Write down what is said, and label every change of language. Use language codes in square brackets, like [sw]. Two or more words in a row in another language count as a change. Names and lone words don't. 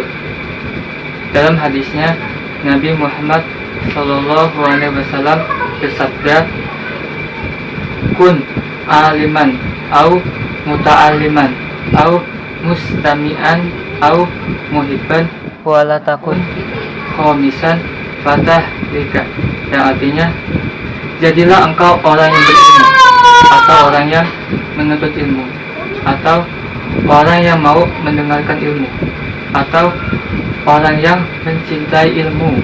[id] Dalam hadisnya, Nabi Muhammad [ar] صلى الله عليه وسلم [id] bersabda, [ar] "كن عالما, أو متعلما أو مستمعا أو محبا ولا تكن الخامس فتهلك." [id] Yang artinya, jadilah engkau orang yang berilmu, atau orang yang menuntut ilmu, atau orang yang mau mendengarkan ilmu, atau orang yang mencintai ilmu.